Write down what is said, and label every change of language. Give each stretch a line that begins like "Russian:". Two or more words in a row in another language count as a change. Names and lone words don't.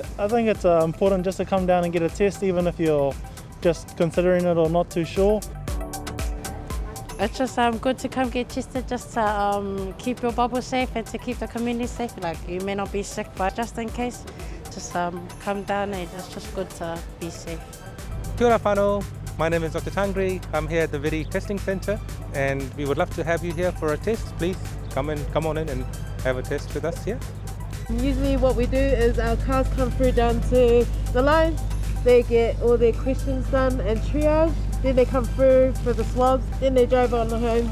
English: I think it's important just to come down and get a test even if you're just considering it or not too sure. It's just good to come get tested just to keep your bubble safe and to keep the community safe. Like, you may not be sick, but just in case, just come down and it's just good to be safe.
Māori: Kia ora whānau.
English: My name is Dr. Tangri. I'm here at the Viri Testing Centre and we would love to have you here for a test. Please come on in and have a test with us here. Usually what we do is our cars come through down to the line, they get all their questions done and triage, then they come through for the swabs, then they drive on home.